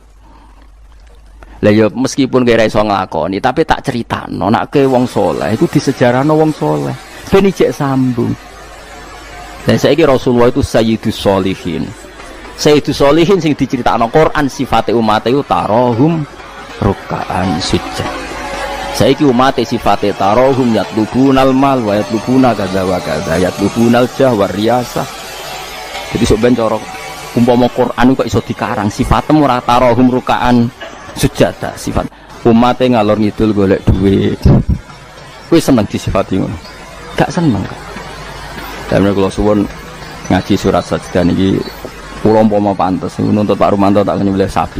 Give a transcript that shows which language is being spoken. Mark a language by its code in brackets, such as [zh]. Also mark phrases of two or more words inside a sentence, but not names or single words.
[jv] Lah ya meskipun kira iso nglakoni tapi tak critakno nek ke wong saleh iku disejarahno wong saleh ben ijek sambung. Dan saiki Rasulullah itu [ar] سيد الصالحين. سيد الصالحين [jv] sing diceritakno Quran sifate umat iku [ar] تراحم ركعا سجدا. [jv] Saiki umat sifate [ar] تراحم يطلبون المال و يطلبون كذا و كذا يطلبون الجاه و الرياسة. [jv] Jadi sok ben cara umpama Quran kok iso dikarang sifatnya ora [ar] تراحم ركعا سجدا, [jv] sifat umate ngalor ngidul golek duit. Kowe seneng disifati ngono? Gak seneng. Dene kula suwun ngaji surat sajdah niki kula umpama pantes nuntut Pak Rumanto tak nyembelih sapi.